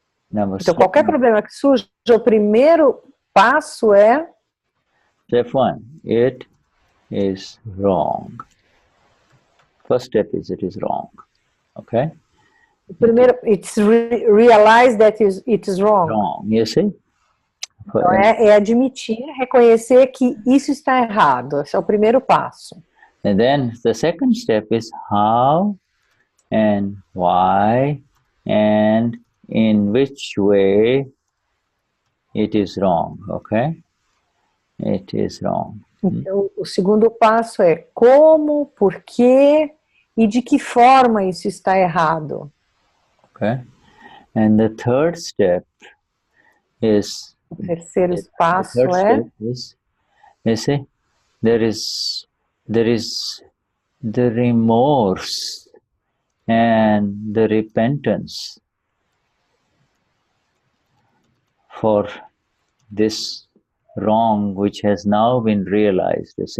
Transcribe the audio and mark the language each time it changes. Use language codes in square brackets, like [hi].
[pt] Então qualquer problema que surja, o primeiro passo é [en] step 1. It is wrong. First step is it is wrong. Okay. [pt] Primeiro, [en] it's realize that it is wrong. Wrong, you see? [pt] Então, é admitir, reconhecer que isso está errado. Esse é o primeiro passo. [en] And then the second step is how and why and in which way it is wrong, okay? It is wrong. [pt] Então, o segundo passo é como, por quê e de que forma isso está errado. [en] Okay, and the third step is. [pt] O terceiro passo [en] You see, there is the remorse and the repentance for this wrong which has now been realized.